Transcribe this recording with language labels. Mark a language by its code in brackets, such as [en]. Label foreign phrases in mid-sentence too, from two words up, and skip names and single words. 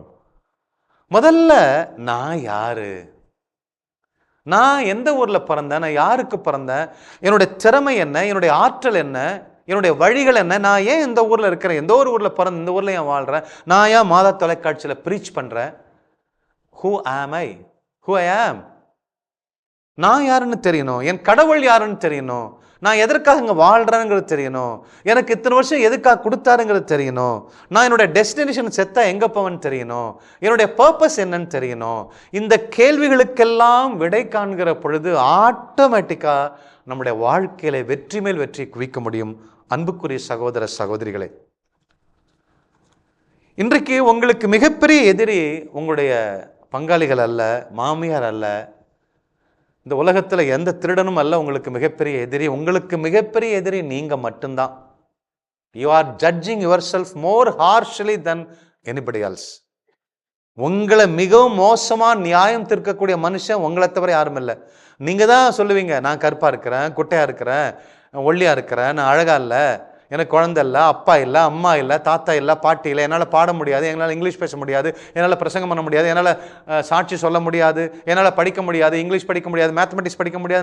[ta] முதல்ல நான் யாரு, நான் எந்த ஊர்ல பிறந்தேன், நான் யாருக்கு பிறந்தேன், என்னுடைய திறமை என்ன, என்னுடைய ஆற்றல் என்ன, என்னுடைய வழிகள் என்ன, நான் ஏன் இந்த ஊர்ல இருக்கிறேன், எந்த ஒரு ஊர்ல பிறந்த இந்த ஊர்ல ஏன் வாழ்றேன், நான் ஏன் மாதா தொலைக்காட்சியில ப்ரீச் பண்றேன், [en] who am I? Who I am? [ta] நான் யாருன்னு தெரியணும், என் கடவுள் யாருன்னு தெரியணும், நான் எதற்காக இங்கே வாழ்கிறேங்கிறது தெரியணும், எனக்கு இத்தனை வருஷம் எதுக்காக கொடுத்தாருங்கிறது தெரியணும், நான் என்னுடைய டெஸ்டினேஷன் செத்தா எங்கே போவேன்னு தெரியணும், என்னுடைய பர்பஸ் என்னன்னு தெரியணும். இந்த கேள்விகளுக்கெல்லாம் விடை காண்கிற பொழுது ஆட்டோமேட்டிக்காக நம்முடைய வாழ்க்கையில வெற்றி மேல் வெற்றி குவிக்க முடியும். அன்புக்குரிய சகோதர சகோதரிகளே, இன்றைக்கு உங்களுக்கு மிகப்பெரிய எதிரி உங்களுடைய பங்காளிகள் அல்ல, மாமியார் அல்ல, இந்த உலகத்தில் எந்த திருடனும் அல்ல. உங்களுக்கு மிகப்பெரிய எதிரி, உங்களுக்கு மிகப்பெரிய எதிரி நீங்க மட்டும்தான். [en] you are judging yourself more harshly than anybody else. [ta] உங்களை மிகவும் மோசமா நியாயம் தீர்க்கக்கூடிய மனுஷன் உங்களை தவிர யாரும் இல்லை. நீங்க தான் சொல்லுவீங்க, நான் கருப்பா இருக்கிறேன், குட்டையா இருக்கிறேன், ஒல்லியா இருக்கிறேன், நான் அழகா இல்லை, எனக்கு குழந்தை இல்லை, அப்பா இல்லை, அம்மா இல்லை, தாத்தா இல்லை, பாட்டி இல்லை, என்னால் பாட முடியாது, என்னால் இங்கிலீஷ் பேச முடியாது, என்னால் பிரசங்கம் பண்ண முடியாது, என்னால் சாட்சி சொல்ல முடியாது, என்னால் படிக்க முடியாது, இங்கிலீஷ் படிக்க முடியாது, மேத்தமெட்டிக்ஸ் படிக்க முடியாது.